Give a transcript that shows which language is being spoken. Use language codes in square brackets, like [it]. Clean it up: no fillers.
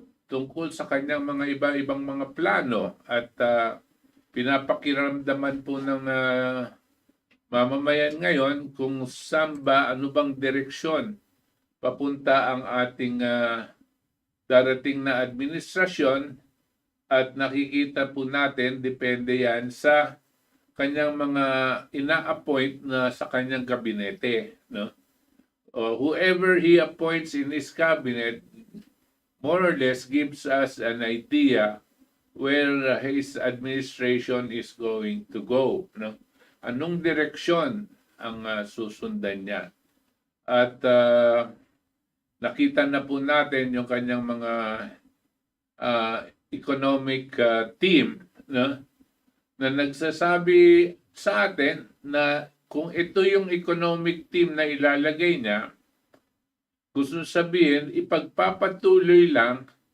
[tl] tungkol sa kanyang mga iba-ibang mga plano at pinapakiramdaman po ng mamamayan ngayon kung saan ba, ano bang direksyon papunta ang ating darating na administrasyon at nakikita po natin, depende yan sa kanyang mga ina-appoint na sa kanyang gabinete, no? [en] Whoever he appoints in his cabinet more or less gives us an idea where his administration is going to go, no? [tl] Anong direksyon ang susundan niya. At nakita na po natin yung kanyang mga economic team, no? Na nagsasabi sa atin na kung ito yung economic team na ilalagay niya, gusto sabihin, ipagpapatuloy lang